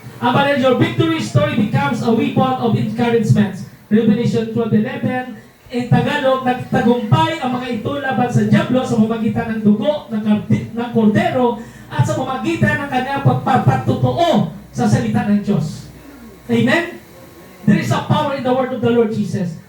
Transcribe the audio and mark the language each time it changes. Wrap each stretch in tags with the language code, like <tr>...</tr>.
<en>About your victory story becomes a weapon of encouragement. Revelation 12:11.</en> <tl>In Tagalog, nagtagumpay ang mga ito laban sa dyablo sa pamamagitan ng dugo ng kordero at sa pamamagitan ng kanyang pagpapatotoo sa salita ng Diyos. Amen?</tl> <en>There is a power in the word of the Lord Jesus.</en>